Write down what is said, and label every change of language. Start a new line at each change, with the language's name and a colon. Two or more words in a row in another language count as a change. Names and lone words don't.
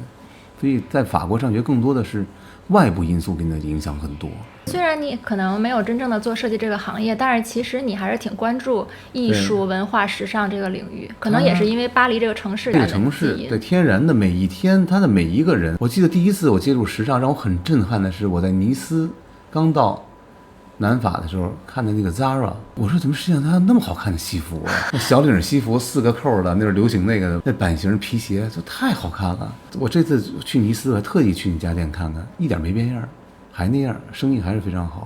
Chinese: 所以在法國上學更多的是外部因素給你的影響很多。雖然你可能沒有真正的做設計這個行業，但是其實你還是挺關注藝術、文化、時尚這個領域。可能也是因為巴黎這個城市的，這個城市對天然的每一天，他的每一個人。我記得第一次我接觸時尚，讓我很震撼的是我在尼斯剛到南法的时候看的那個 Zara， 我說怎麼世界上它有那麼好看的西服啊？那小領西服4個扣的，那是流行那個的，那版型皮鞋就太好看了。我這次去尼斯，我特意去你家店看看，一點沒變樣，還那樣，生意還是非常好。